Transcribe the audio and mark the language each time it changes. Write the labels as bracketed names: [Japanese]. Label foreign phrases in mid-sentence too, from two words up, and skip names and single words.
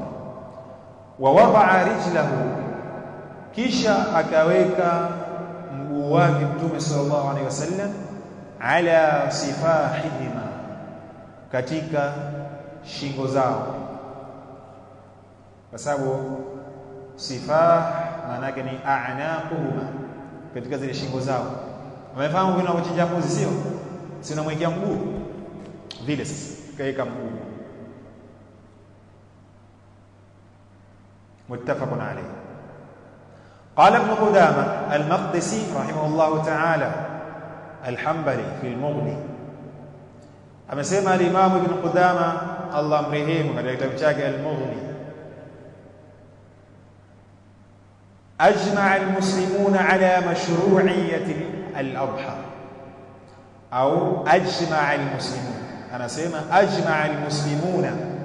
[Arabic] ووضع رجله, [Swahili] kisha akaweka mguu wake mtume [Arabic] صلى الله عليه وسلم على صفاحهما, [Swahili] katika shingo zao, kwa sababu sifah maana yake ni a'naquhuma, katika zile shingo zao. Umefahamu kuna kuchinja mbuzi, sio? Si unamwekea mguu vile, sasa kaeka mguu. [Arabic] متفق عليه. قال ابن قدامة المقدسي رحمه الله تعالى الحنبلي في المغني, [Swahili] amesema al-Imam Ibn Qudama Allah mrehemu katika kitabu chake al-Mughni, [Arabic] أجمع المسلمون على مشروعية الأضحى، أو أجمع المسلمون, anasema أجمع المسلمون على مشروعية الأضحية,